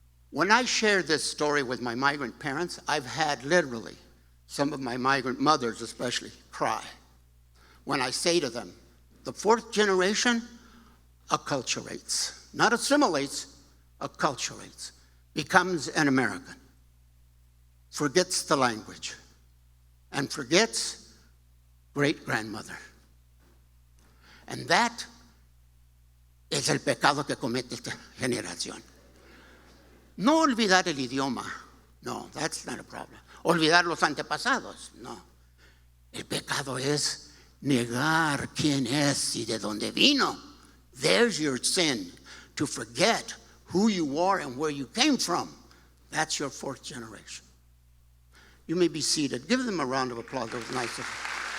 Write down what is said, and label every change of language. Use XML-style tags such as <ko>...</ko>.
<en>When I share this story with my migrant parents, I've had literally some of my migrant mothers especially cry when I say to them, the fourth generation acculturates, not assimilates, acculturates, becomes an American, forgets the language, and forgets great-grandmother. And that</en> <es>es el pecado que comete esta generación. No olvidar el idioma.</es> <en>No, that's not a problem.</en> <es>Olvidar los antepasados. No. El pecado es negar quién es y de dónde vino.</es> <en>There's your sin, to forget who you are and where you came from. That's your fourth generation. You may be seated. Give them a round of applause. That was nice of you.</en>